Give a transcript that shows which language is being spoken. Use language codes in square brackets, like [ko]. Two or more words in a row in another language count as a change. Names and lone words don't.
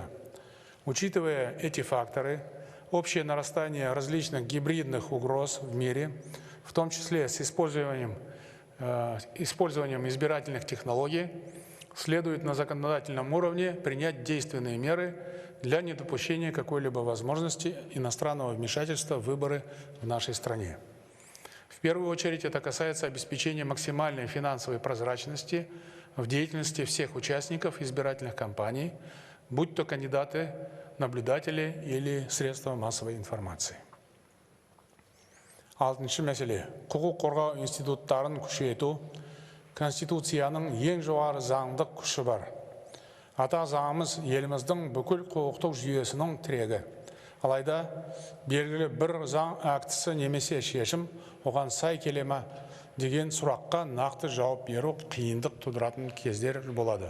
[ru] Учитывая эти факторы, общее нарастание различных гибридных угроз в мире, в том числе с использованием избирательных технологий, следует на законодательном уровне принять действенные меры для недопущения какой-либо возможности иностранного вмешательства в выборы в нашей стране. В первую очередь это касается обеспечения максимальной финансовой прозрачности в деятельности всех участников избирательных кампаний, будь то кандидаты, наблюдатели или средства массовой информации. [kk] Алтыншы мәселе. Құқық қорғау институттарын күшейту. Конституцияның ең жоғары заңдық күші бар. Ата заңымыз еліміздің бүкіл құқықтық жүйесінің тірегі. Алайда белгілі бір заң актісі немесе шешім оған сай келе ме деген сұраққа нақты жауап беру қиындық тудыратын кездер болады.